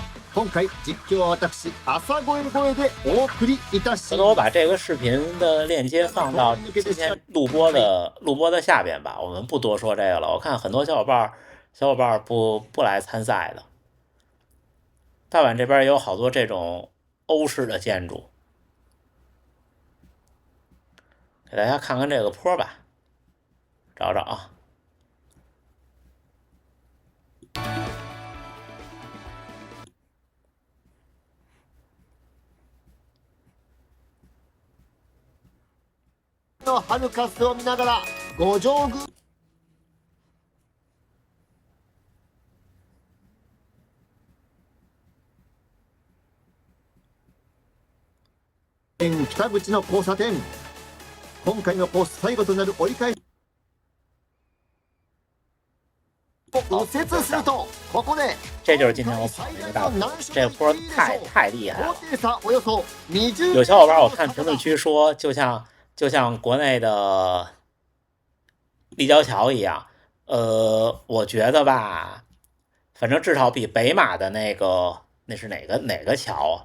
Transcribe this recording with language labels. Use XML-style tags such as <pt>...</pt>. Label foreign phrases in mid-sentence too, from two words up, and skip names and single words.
<zh>回头我把这个视频的链接放到今天录播的下边吧，我们不多说这个了。我看很多小伙伴不来参赛的。大阪这边也有好多这种欧式的建筑，给大家看看这个坡吧，找找啊。</zh> <ja>のハルカスを見ながら五条宮北口の交差点、今回のコース最後となる折り返しを右折すると、ここで</ja> <zh>这就是今天我跑那个大坡，这个坡太厉害了。有小伙伴我看评论区说，就像国内的立交桥一样，我觉得吧，反正至少比北马的那是哪个桥啊？</zh>